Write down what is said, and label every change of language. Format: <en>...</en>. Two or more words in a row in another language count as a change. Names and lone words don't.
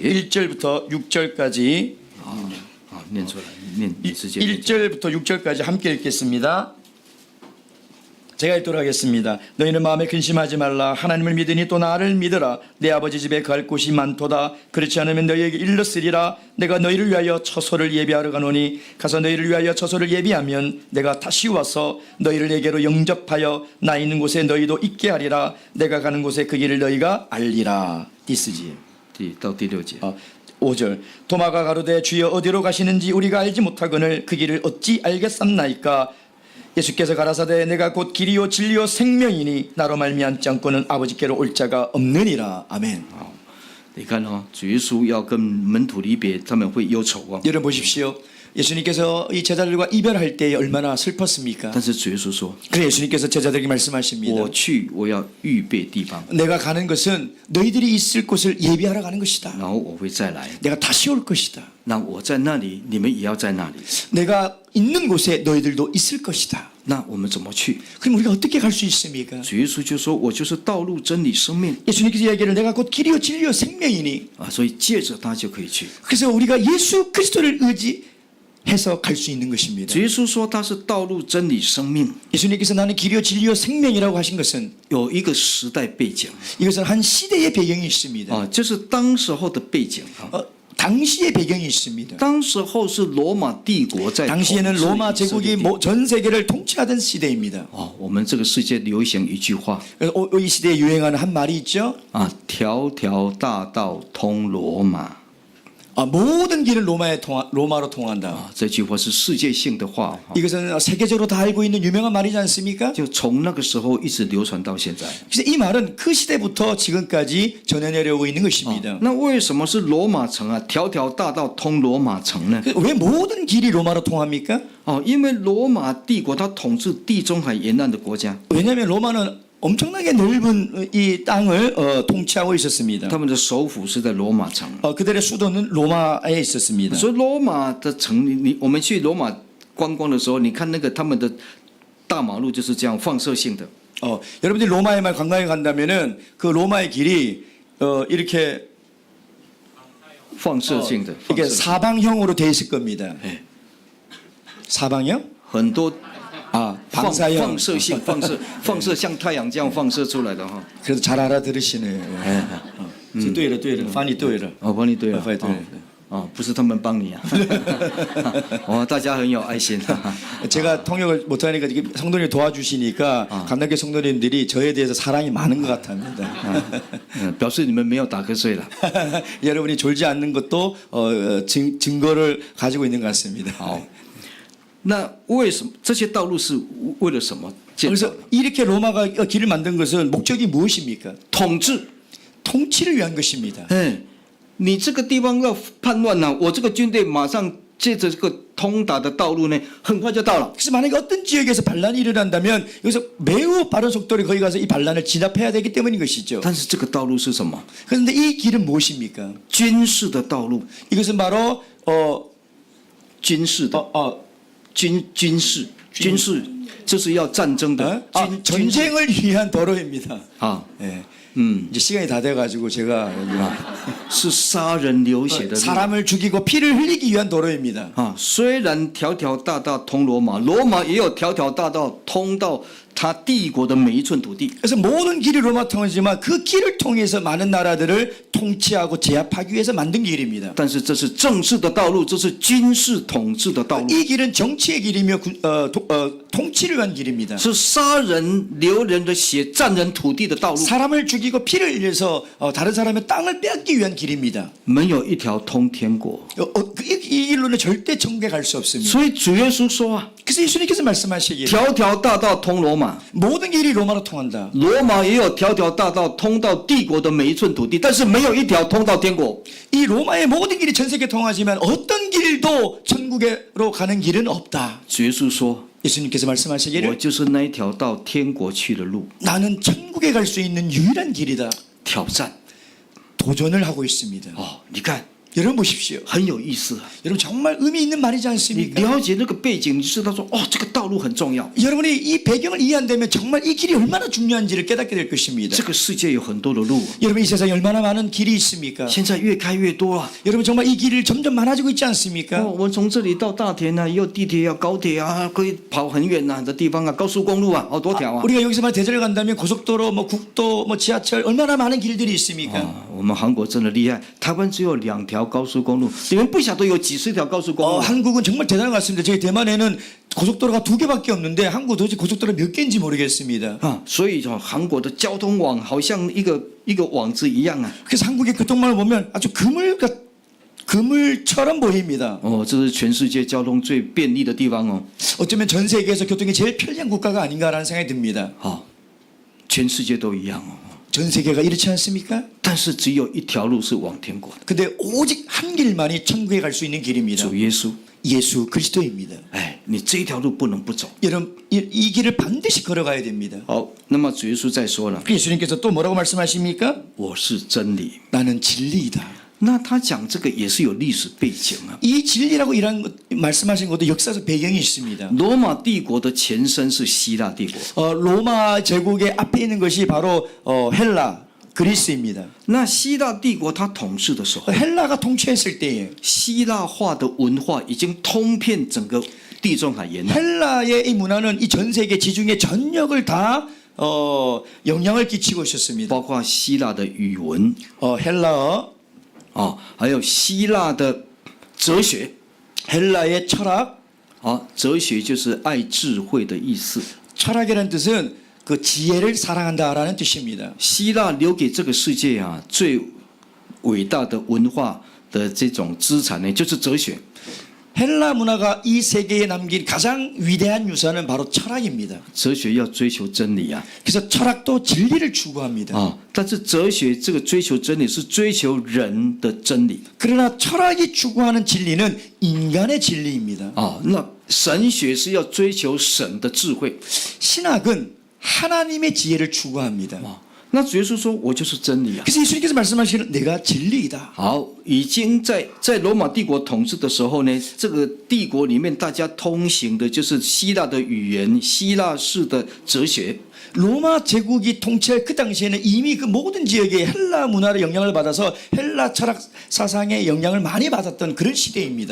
<ko>1절부터 6절까지</ko> <zh>啊，念出来，念你直接念。</zh> <ko>1절부터 6절까지 함께 읽겠습니다. 제가 읽도록 하겠습니다. 너희는 마음에 근심하지 말라. 하나님을 믿으니 또 나를 믿으라. 내 아버지 집에 갈 곳이 많도다. 그렇지 않으면 너희에게 일렀으리라. 내가 너희를 위하여 처소를 예비하러 가노니 가서 너희를 위하여 처소를 예비하면 내가 다시 와서 너희를 내게로 영접하여 나 있는 곳에 너희도 있게 하리라. 내가 가는 곳에 그 길을 너희가 알리라. 디스지.</ko> <zh>到第6节。</zh> <ko>5절 도마가 가로되 주여 어디로 가시는지 우리가 알지 못하거늘 그 길을 어찌 알겠삼나이까. 예수께서 가라사대 내가 곧 길이요 진리요 생명이니 나로 말미암지 않고는 아버지께로 올 자가 없느니라. 아멘.</ko> <zh>你看哦，主耶稣要跟门徒离别，他们会忧愁哦。</zh> <ko>여러분 보십시오. 예수님께서 이 제자들과 이별할 때 얼마나 슬펐습니까?</ko> <zh>但是主耶稣说</zh> <ko>그래 예수님께서 제자들에게 말씀하십니다.</ko> <zh>我去，我要预备地方，</zh> <ko>내가 가는 것은 너희들이 있을 곳을 예비하러 가는 것이다.</ko> <zh>然后我会再来。</zh> <ko>내가 다시 올 것이다.</ko> <zh>那我在那里，你们也要在那里。</zh> <ko>내가 있는 곳에 너희들도 있을 것이다.</ko> <zh>那我们怎么去？</zh> <ko>그럼 우리가 어떻게 갈 수 있습니까?</ko> <zh>主耶稣就说：“我就是道路、真理、生命</zh> <ko>예수님께서 이야기를 내가 곧 길이요 진리요 생명이니</ko> <zh>啊！”所以借着他就可以去。</zh> <ko>그래서 우리가 예수 그리스도를 의지해서 갈 수 있는 것입니다.</ko> <zh>主耶稣说他是道路、真理、生命，</zh> <ko>예수님께서 나는 길이요 진리요 생명이라고 하신 것은</ko> <zh>有一个时代背景</zh> <ko>이것은 한 시대의 배경이 있습니다.</ko> <zh>啊，就是当时候的背景啊。</zh> <ko>당시의 배경이 있습니다.</ko> <zh>当时候是罗马帝国在统</zh> <ko>당시에는</ko> <zh>治</zh> <ko>로마</ko> <zh>以色</zh> <ko>제국이</ko> <zh>列地。</zh> <ko>전 세계를 통치하던 시대입니다.</ko> <zh>哦，我们这个世界流行一句话</zh> <ko>그래서 이 시대에 유행하는 한 말이 있죠.</ko> <zh>啊：“条条大道通罗马。”</zh> <ko>모든 길은 로마로 통한다.</ko> <zh>啊，这句话是世界性的话，</zh> <ko>이것은 세계적으로 다 알고 있는 유명한 말이지 않습니까?</ko> <zh>就从那个时候一直流传到现在。</zh> <ko>그래서 이 말은 그 시대부터 지금까지 전해내려고 있는 것입니다.</ko> <zh>那为什么是罗马城啊？条条大道通罗马城呢？</zh> <ko>왜 모든 길이 로마로 통합니까?</ko> <zh>哦，因为罗马帝国它统治地中海沿岸的国家，</zh> <ko>왜냐하면 로마는 엄청나게 넓은 이 땅을 통치하고 있었습니다.</ko> <zh>他们的首府是在罗马城。</zh> <ko>그들의 수도는 로마에 있었습니다.</ko> <zh>所以罗马的城，我们去罗马观光的时候，你看那个他们的大马路就是这样放射性的。</zh> <ko>여러분들이 로마에만 관광에 간다면은 그 로마의 길이 이렇게</ko> <zh>放射性的，</zh> <ko>이게</ko> <zh>放射性</zh> <ko>사방형으로 돼 있을 겁니다. 네. 사방형?</ko> <zh>很多</zh> <ko>방사형.</ko> <zh>放射性放射像太阳这样放射出来的哈。</zh> <ko>그래도 잘 알아들으시네.</ko> <zh>对了对了，翻译对了。哦，帮你对了，翻译对了。哦，不是他们帮你啊。哦，大家很有爱心。</zh> <ko>제가 통역을 못하니까 이게 성도님 도와주시니까 감독교 성도님들이 저에 대해서 사랑이 많은 것 같습니다.</ko> <zh>表示你们没有打瞌睡了。</zh> <ko>여러분이 졸지 않는 것도 증거를 가지고 있는 것 같습니다.</ko> <zh>好， 那为什么这些道路是为了什么建造</zh> <ko>그래서 ？ 이렇게 로마가 길을 만든 것은 목적이 무엇입니까?</ko> <zh>统治。</zh> <ko>통치를 위한 것입니다.</ko> <zh>哎，你这个地方要叛乱了，我这个军队马上借着这个通达的道路呢，很快就到了。</zh> <ko>그래서 만약에 어떤 지역에서 반란이 일어난다면 여기서 매우 빠른 속도로 거기 가서 이 반란을 진압해야 되기 때문인 것이죠.</ko> <zh>但是这个道路是什么？</zh> <ko>그런데 이 길은 무엇입니까?</ko> <zh>军事的道路，</zh> <ko>이것은 바로</ko> <zh>军事的军事，就是要战争的</zh> <ko>전쟁을 위한 도로입니다. 啊， 예. 嗯， 이제 시간이 다 돼가지고 제가 여기</ko> <zh>是杀人流血的路</zh> <ko>사람을 죽이고 피를 흘리기 위한 도로입니다. 啊。</ko> <zh>虽然条条大道通罗马，罗马也有条条大道通到他帝国的每一寸土地。</zh> <ko>그래서 모든 길이 로마 통이지만 그 길을 통해서 많은 나라들을 통치하고 제압하기 위해서 만든 길입니다.</ko> <zh>但是这是正式的道路，这是军事统治的道路，</zh> <ko>이 길은 정치의 길이며 통치를 위한 길입니다.</ko> <zh>是杀人流人的血、占人土地的道路。</zh> <ko>사람을 죽이고 피를 흘려서 다른 사람의 땅을 빼앗기 위한 길입니다.</ko> <zh>没有一条通天国。</zh> <ko>이 길로는 절대 천국에 갈 수 없습니다.</ko> <zh>所以主耶稣说啊，</zh> <ko>그래서 예수님께서 말씀하시기를</ko> <zh>条条大道通罗马，</zh> <ko>모든 길이 로마로 통한다.</ko> <zh>罗马也有条条大道通到帝国的每一寸土地，但是没有一条通到天国。</zh> <ko>이 로마의 모든 길이 전 세계 통하지만 어떤 길도 천국으로 가는 길은 없다.</ko> <zh>主耶稣说，</zh> <ko>예수님께서</ko> <zh>我</zh> <ko>말씀하시기를</ko> <zh>就是那一条到天国去的路。</zh> <ko>나는 천국에 갈 수 있는 유일한 길이다.</ko> <zh>挑战</zh> <ko>도전을 하고 있습니다.</ko> <zh>哦，你看</zh> <ko>여러분 보십시오.</ko> <zh>很有意思啊。</zh> <ko>여러분 정말 의미 있는 말이지</ko> <zh>你</zh> <ko>않습니까?</ko> <zh>了解那个背景，你知道说，哦，这个道路很重要。</zh> <ko>여러분이 이 배경을 이해한다면 정말 이 길이 얼마나 중요한지를 깨닫게 될 것입니다.</ko> <zh>这个世界有很多的路，</zh> <ko>여러분 이 세상에 얼마나 많은 길이 있습니까?</ko> <zh>现在越开越多啊。</zh> <ko>여러분 정말 이 길이 점점 많아지고 있지 않습니까?</ko> <zh>哦，我们从这里到大田啊，也有地铁啊、高铁啊，可以跑很远的地方啊，高速公路啊，好多条啊。</zh> <ko>우리가 여기서만 대전을 간다면 고속도로, 국도, 지하철 얼마나 많은 길들이 있습니까?</ko> <zh>我们韩国真的厉害，台湾只有2条高速公路，你们不晓得有几十条高速公路。</zh> <ko>한국은 정말 대단한 것 같습니다. 저희 대만에는 고속도로가 2개밖에 없는데 한국 도대체 고속도로 몇 개인지 모르겠습니다.</ko> <zh>啊，所以韩国的交通网好像一个网子一样啊。</zh> <ko>그래서 한국의 교통망을 보면 아주 그물처럼 보입니다.</ko> <zh>哦，这是全世界交通最便利的地方哦。</zh> <ko>어쩌면 전 세계에서 교통이 제일 편리한 국가가 아닌가라는 생각이 듭니다.</ko> <zh>好，全世界都一样哦。</zh> <ko>전 세계가 이렇지 않습니까?</ko> <zh>但是只有一条路是往天国的，</zh> <ko>근데 오직 한 길만이 천국에 갈 수 있는 길입니다.</ko> <zh>主耶稣。</zh> <ko>예수 그리스도입니다.</ko> <zh>哎，你这一条路不能不走。</zh> <ko>여러분 이 길을 반드시 걸어가야 됩니다.</ko> <zh>好，那么主耶稣再说了，</zh> <ko>예수님께서 또 뭐라고 말씀하십니까?</ko> <zh>我是真理。</zh> <ko>나는 진리이다.</ko> <zh>那他讲这个也是有历史背景啊。</zh> <ko>이 진리라고 말씀하신 것도 역사적 배경이 있습니다.</ko> <zh>罗马帝国的前身是希腊帝国，</zh> <ko>로마 제국의 앞에 있는 것이 바로 헬라 그리스입니다.</ko> <zh>那希腊帝国它统治的时候，</zh> <ko>헬라가 통치했을 때에</ko> <zh>希腊化的文化已经通遍整个地中海沿岸。</zh> <ko>헬라의 이 문화는 이 전 세계 지중해 전역을 다 영향을 끼치고 있었습니다.</ko> <zh>包括希腊的语文</zh> <ko>헬라어,</ko> <zh>啊，还有希腊的哲学</zh> <ko>헬라의 철학,</ko> <zh>啊，哲学就是爱智慧的意思。</zh> <ko>철학이라는 뜻은 그 지혜를 사랑한다라는 뜻입니다.</ko> <zh>希腊留给这个世界啊最伟大的文化的这种资产呢，就是哲学。</zh> <ko>헬라 문화가 이 세계에 남긴 가장 위대한 유산은 바로 철학입니다.</ko> <zh>哲学要追求真理啊，</zh> <ko>그래서 철학도 진리를 추구합니다.</ko> <zh>啊，但是哲学这个追求真理是追求人的真理</zh> <ko>그러나 철학이 추구하는 진리는 인간의 진리입니다. 啊。</ko> <zh>那神学是要追求神的智慧</zh> <ko>신학은 하나님의 지혜를 추구합니다. 啊。</ko> <zh>那主耶稣说：“我就是真理啊。”</zh> <ko>그래서 예수님께서 말씀하시는 내가 진리이다.</ko> <zh>好，已经在罗马帝国统治的时候呢，这个帝国里面大家通行的就是希腊的语言、希腊式的哲学。</zh> <ko>로마 제국이 통치할 그 당시에는 이미 그 모든 지역에 헬라 문화의 영향을 받아서 헬라 철학 사상의 영향을 많이 받았던 그런 시대입니다.</ko>